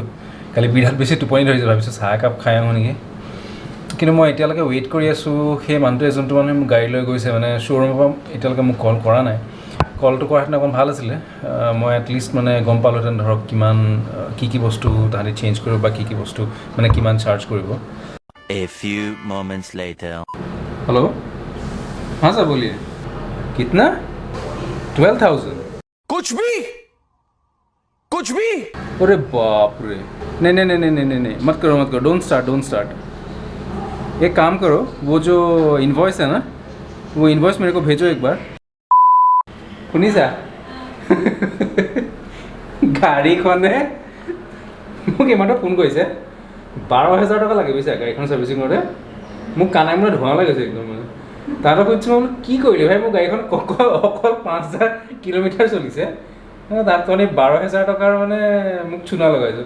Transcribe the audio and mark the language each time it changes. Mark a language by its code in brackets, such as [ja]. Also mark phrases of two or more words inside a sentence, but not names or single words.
[as] কালি বিৰাট বেছি টোপনি ধৰিছে, ভাবিছোঁ চাহ একাপ খাই আহোঁ নেকি। কিন্তু মই এতিয়ালৈকে ৱেইট কৰি আছোঁ সেই মানুহটোৱে, যোনটো মানুহে মোক গাড়ী লৈ গৈছে, মানে শ্ব'ৰুমৰ পৰা এতিয়ালৈকে মোক কল কৰা নাই। কলটো কৰাহেঁতেন অকণ ভাল আছিলে, মই এটলিষ্ট মানে গম পালোহেঁতেন ধৰক কিমান কি বস্তু তাহাঁতি চেঞ্জ কৰিব বা কি বস্তু মানে কিমান চাৰ্জ কৰিব। [en] A few moments later. [hi] हेलो, हाँ सर बोलिए। कितना? 12,000? कुछ भी अरे बाप रे, नहीं, मत करो, [en] don't start. [hi] एक काम करो, वो जो इनवॉइस है ना, वो इनवॉइस मेरे को भेजो एक बार। [as] শুনিছা? গাড়ীখনে মোক ইমানটো ফোন কৰিছে, 12,000 টকা লাগে বুজিছা গাড়ীখন ছাৰ্ভিচিং কৰোঁতে। মোক কানাই মানে ধোঁৱা লাগিছে একদম। মানে তাহাঁতক সুধিছোঁ মই বোলো কি কৰিলে ভাই, মোৰ গাড়ীখন অকল 5,000 কিলোমিটাৰ চলিছে, তাত মানে 12,000 টকাৰ মানে মোক চুনা লগাইছোঁ।